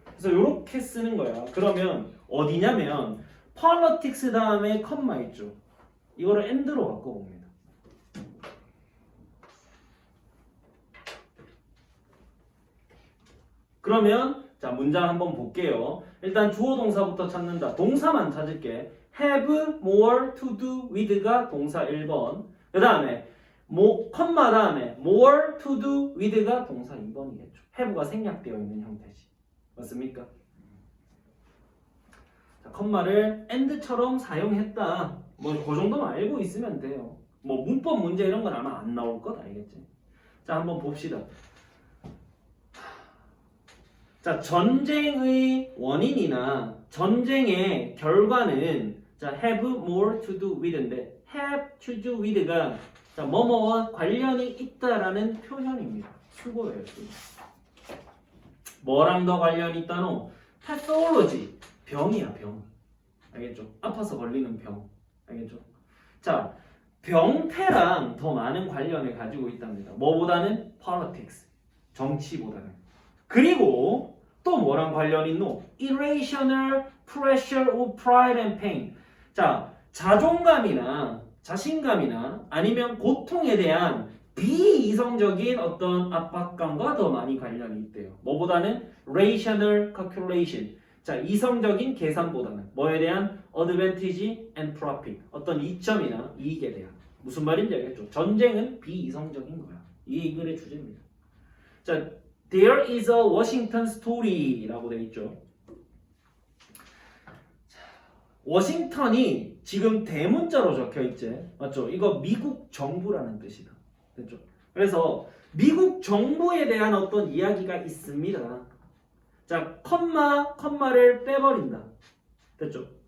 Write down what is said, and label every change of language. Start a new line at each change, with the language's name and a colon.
Korean: 그래서 이렇게 쓰는 거야. 그러면 어디냐면 politics 다음에 컴마 있죠. 이거를 and로 바꿔봅니다. 그러면 자, 문장 한번 볼게요. 일단 주어 동사부터 찾는다. 동사만 찾을게.
English: have more to do with
Korean: 가 동사 1번. 그 다음에 컴마 다음에
English: more to do with
Korean: 가 동사 2번이겠죠. have가 생략되어 있는 형태지. 맞습니까? 자, 컴마를 and처럼 사용했다. 뭐 그 정도만 알고 있으면 돼요. 뭐 문법 문제 이런 건 아마 안 나올 것 알겠지? 자, 한번 봅시다. 자, 전쟁의 원인이나 전쟁의 결과는 자,
English: have more to do with
Korean: 인데
English: have to do with
Korean: 가 자, 뭐뭐와 관련이 있다라는 표현입니다. 수고예요. 뭐랑 더 관련이 있다노? pathology, 병이야, 병. 알겠죠? 아파서 걸리는 병. 알겠죠? 자, 병태랑 더 많은 관련을 가지고 있답니다. 뭐보다는 politics. 정치보다는. 그리고 또 뭐랑 관련이 있노?
English: irrational pressure of pride and pain.
Korean: 자, 자존감이나 자신감이나 아니면 고통에 대한 비이성적인 어떤 압박감과 더 많이 관련이 있대요. 뭐보다는
English: rational calculation.
Korean: 자, 이성적인 계산보다는 뭐에 대한
English: advantage and profit.
Korean: 어떤 이점이나 이익에 대한. 무슨 말인지 알겠죠? 전쟁은 비이성적인 거야. 이게 이 글의 주제입니다.
English: 자, there is a Washington story라고
Korean: 되어 있죠. 워싱턴이 지금 대문자로 적혀 있지. 맞죠? 이거 미국 정부라는 뜻이다. 됐죠? 그래서 미국 정부에 대한 어떤 이야기가 있습니다. 자, 컴마를 빼버린다. 됐죠?